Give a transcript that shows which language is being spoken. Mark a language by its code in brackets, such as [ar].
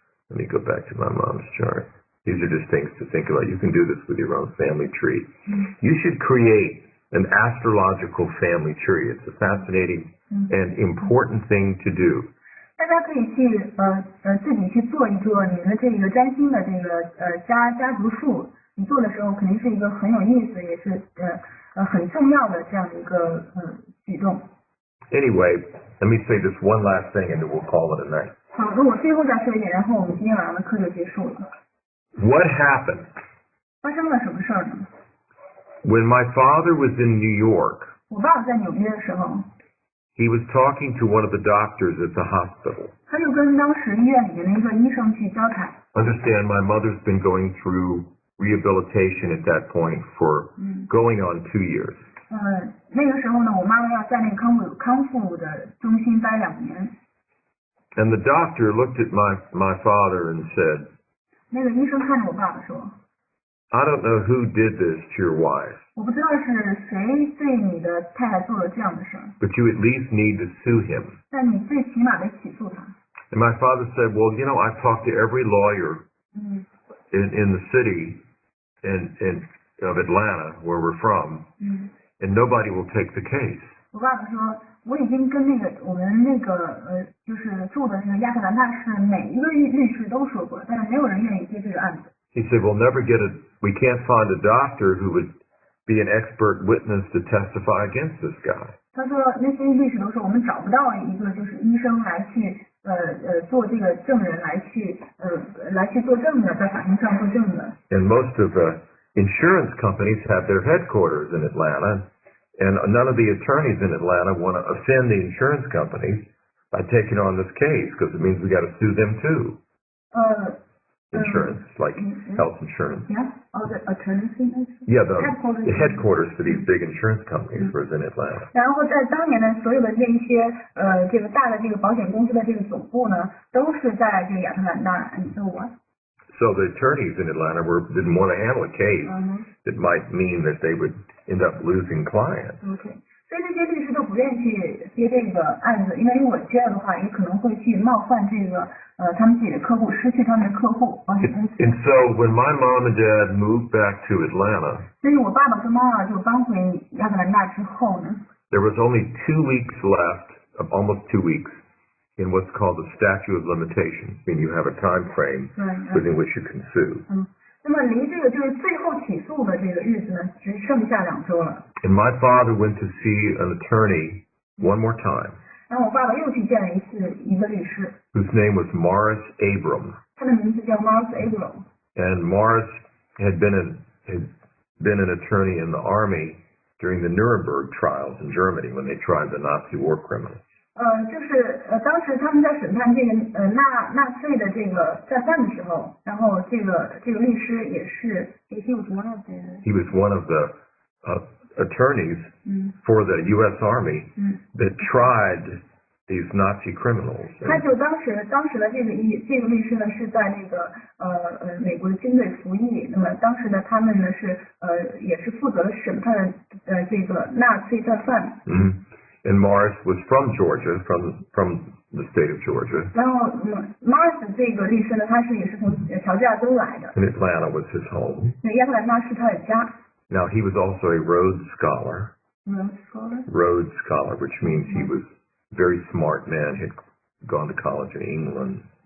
[en] Let me go back to my mom's chart. These are just things to think about. You can do this with your own family tree. You should create an astrological family tree. It's a fascinating and important thing to do. [zh] 大家可以去自己去做一个你的这个占星的这个家族树。你做的时候肯定是一个很有意思，也是很重要的这样的一个举动。 [en] Anyway, let me say this one last thing and then we'll call it a night. [zh] 好，那我最后再说一点，然后我们今天晚上的课就结束了。 [en] What happened? [zh] 发生了什么事儿呢？ [en] When my father was in New York, [zh] 我爸爸在纽约的时候， [en] he was talking to one of the doctors at the hospital. [zh] 他就跟当时医院里面的一个医生去交谈。 [en] Understand, my mother's been going through rehabilitation at that point for going on 2 years. [zh] 那个时候呢，我妈妈要在那个康复的中心待2年。 [en] And the doctor looked at my father and said, [zh] 那个医生看着我爸爸说 [en] I don't know who did this to your wife, [zh] 我不知道是谁对你的太太做了这样的事儿， [en] but you at least need to sue him. [zh] 但你最起码得起诉他。 [en] And my father said, well, you know, I've talked to every lawyer in the city of Atlanta, where we're from, and nobody will take the case. [zh] 我爸爸说，我已经跟我们就是住的那个亚特兰大市每一个律师都说过，但是没有人愿意接这个案子。 [en] He said, we can't find a doctor who would be an expert witness to testify against this guy. [zh] 他说那些律师都说我们找不到一个就是医生来去做这个证人来去作证的，在法庭上作证的。 [en] And most of the insurance companies have their headquarters in Atlanta, and none of the attorneys in Atlanta want to offend the insurance companies by taking on this case because it means we got to sue them too. Insurance, like health insurance. Yeah, all the attorneys. Yeah, the headquarters for these big insurance companies was in Atlanta. [zh] 然后在当年的所有的这一些这个大的这个保险公司的这个总部呢，都是在这个亚特兰大。 [en] And so what? So the attorneys in Atlanta didn't want to handle a case that might mean that they would end up losing clients. Okay. [zh] 所以这些律师都不愿意去接这个案子，因为如果接了的话，也可能会去冒犯这个他们自己的客户，失去他们的客户保险公司。 [en] And so when my mom and dad moved back to Atlanta, [zh] 所以我爸爸跟妈妈就搬回亚特兰大之后呢 [en] there was only 2 weeks left, almost 2 weeks, in what's called the statute of limitations, meaning you have a time frame within which you can sue. [zh] 那么离这个就是最后起诉的这个日子呢，只剩下2周了。 [en] And my father went to see an attorney one more time. [zh] 然后我爸爸又去见了一个律师 [en] whose name was Morris Abram. [zh] 他的名字叫 Morris Abram。 [en] And Morris had been an attorney in the army during the Nuremberg trials in Germany when they tried the Nazi war criminals. [zh] 就是当时他们在审判这个纳粹的这个战犯的时候，然后这个律师也是 [en] he was one of the attorneys for the U.S. Army that tried these Nazi criminals. [zh] 他就当时的这个律师呢是在那个美国的军队服役，那么当时呢他们呢是也是负责审判这个纳粹战犯。 [en] And Morris was from Georgia, from the state of Georgia. [zh] 然后Morris 这个律师呢，他也是从乔治亚州来的。 [en] And Atlanta was his home. [zh] 亚特兰大是他的家。 [en] Now, he was also a Rhodes Scholar. Rhodes Scholar? Rhodes Scholar, which means he was a very smart man, had gone to college in England.